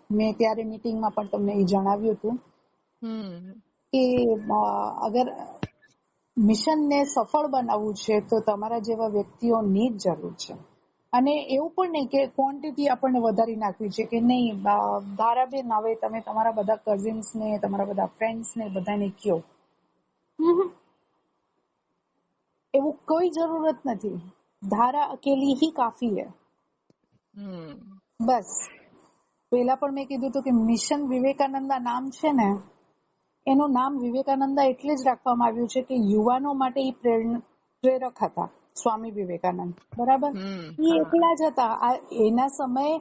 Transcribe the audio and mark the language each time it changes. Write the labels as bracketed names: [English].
[Gujarati] મેં ત્યારે મીટિંગમાં પણ તમને એ જણાવ્યું હતું કે અગર મિશનને સફળ બનાવવું છે તો તમારા જેવા વ્યક્તિઓની જ જરૂર છે. અને એવું પણ નહીં કે ક્વોન્ટિટી આપણને વધારી નાખવી છે કે નહીં ધારાબેન હવે તમે તમારા બધા કઝિન્સને, તમારા બધા ફ્રેન્ડ્સને બધાને કહો. એવું કોઈ જરૂરત નથી. [Hindi] ધારા અકેલી ही काफी है. [Gujarati] બસ. પહેલા પણ મેં કીધું હતું કે મિશન વિવેકાનંદા નામ છે ને, એનું નામ વિવેકાનંદા એટલે જ રાખવામાં આવ્યું છે કે યુવાનો માટે એ પ્રેરક હતા સ્વામી વિવેકાનંદ. બરાબર. એ એકલા જ હતા. એના સમયે